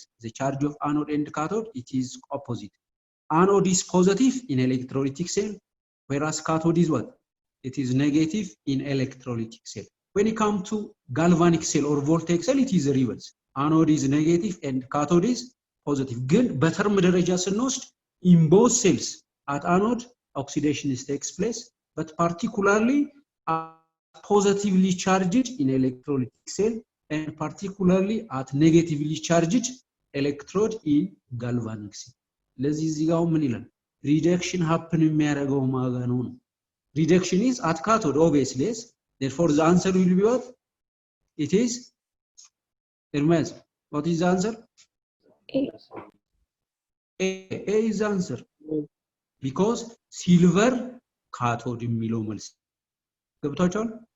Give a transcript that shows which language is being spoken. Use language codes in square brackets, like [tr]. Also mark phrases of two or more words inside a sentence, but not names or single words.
[en] The charge of anode and cathode it is opposite anode is positive in electrolytic cell whereas cathode is what it is negative in electrolytic cell when it comes to galvanic cell or voltaic cell it is the reverse anode is negative and cathode is positive [am] ግን በተርም ደረጃ ስንወስድ [en] in both cells at anode oxidation is takes place but particularly positively charged in electrolytic cell and particularly at negatively charged electrode in galvanic cell [am] ለዚህ እዚህ ጋር ምን ይላል [en] reduction happen [am] የሚያደርገው ማጋ ነው [en] reduction is at cathode obviously yes? Therefore the answer will be what it is Hermes what is the answer A is the answer because silver cathode [am] የሚለው መልስ ገብታችኋል